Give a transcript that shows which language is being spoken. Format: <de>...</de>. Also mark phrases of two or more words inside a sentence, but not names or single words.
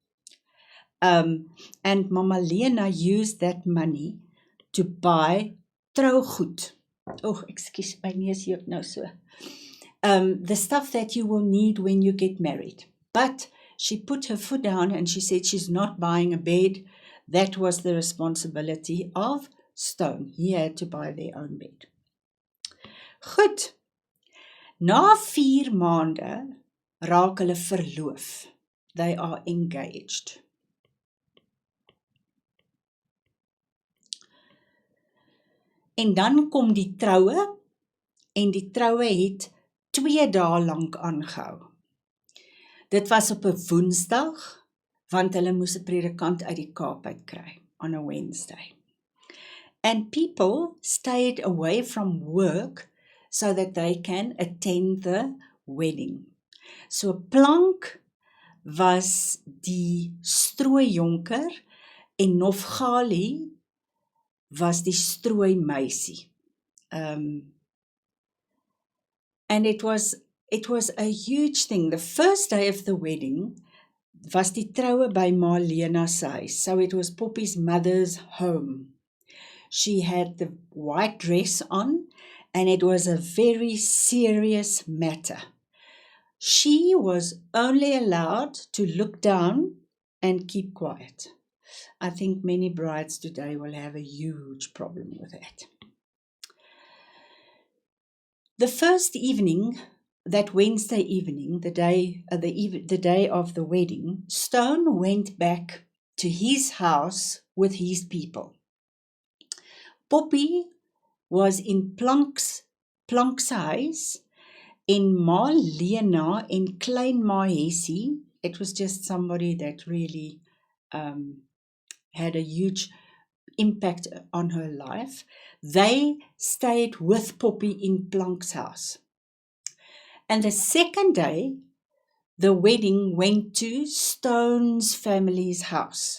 <en>And Mama Lena used that money to buy trougoed. Oh, excuse my</en> <af>neus juk nou so.</af> <en>The stuff that you will need when you get married. But she put her foot down and she said she's not buying a bed. That was the responsibility of Stone. He had to buy their own bed.</en> <af>Goed. Na 4 maande raak hulle verloof.</af> <en>They are engaged.</en> <af>En dan kom die troue en die troue het 2 dae lank aangehou. Dit was op 'n Woensdag, want hulle moes 'n predikant uit die Kaap uit kry</af> <en>on a Wednesday. And people stayed away from work so that they can attend the wedding.</en> <af>So plank was die strooijonker en Nofgali was die strooimeisie.</af> <en>And it was a huge thing. The first day of the wedding was</en> <af>die troue by Marlena's huis.</af> <en>So it was Poppy's mother's home. She had the white dress on, and it was a very serious matter. She was only allowed to look down and keep quiet. I think many brides today will have a huge problem with that. The first evening, that Wednesday evening, the day of the wedding, Stone went back to his house with his people.</en> <af>Poppy was in Plank's huis, en Marlena en Klein Mahessie.</af> <en>It was just somebody that really had a huge impact on her life. They stayed with Poppy in Plank's house. And the second day, the wedding went to Stone's family's house.</en>